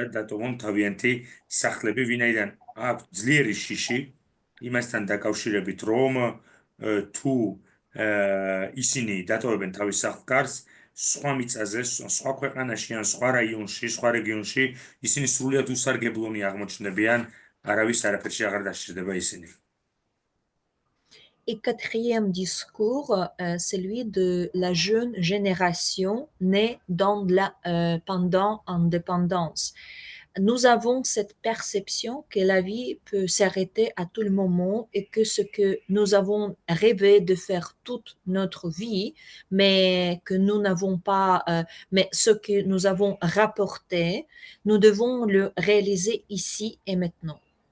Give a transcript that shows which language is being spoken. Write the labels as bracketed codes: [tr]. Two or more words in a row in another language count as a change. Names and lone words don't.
[ka] დატოვონ თავიანთი სახლები, ვინაიდან აქვს ძლიერი შიში იმასთან დაკავშირებით, რომ თუ ისინი დატოვებენ თავის სახლ-კარს, სხვა მიწაზე, სხვა ქვეყანაში ან სხვა რაიონში, სხვა რეგიონში, ისინი სრულიად უსარგებლონი აღმოჩნდებიან, არავის არაფერში აღარ დასჭირდება ისინი. [fr] Et quatrième discours, celui de la jeune génération née pendant l'indépendance. Nous avons cette perception que la vie peut s'arrêter à tout le moment et que ce que nous avons rêvé de faire toute notre vie, mais que nous n'avons pas, mais ce que nous avons rapporté, nous devons le réaliser ici et maintenant.